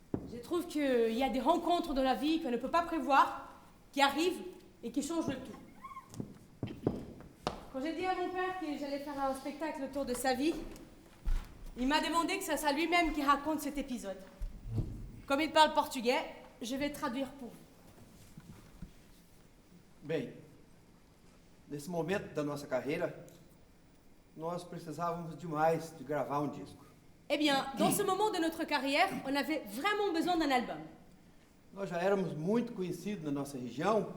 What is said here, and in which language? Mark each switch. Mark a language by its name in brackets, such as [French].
[French] Je trouve qu'il y a des rencontres dans la vie qu'on ne peut pas prévoir, qui arrivent et qui changent le tout. Quand j'ai dit à mon père que j'allais faire un spectacle autour de sa vie, il m'a demandé que ça soit lui-même qui raconte cet épisode. Comme il parle portugais, je vais traduire pour vous. [Portuguese] Bem, nesse momento da nossa carreira, nós precisávamos demais de gravar disco. [French] Eh bien, dans ce moment de notre carrière, on avait vraiment besoin d'un album. [Portuguese] Nós já éramos muito conhecidos na nossa região.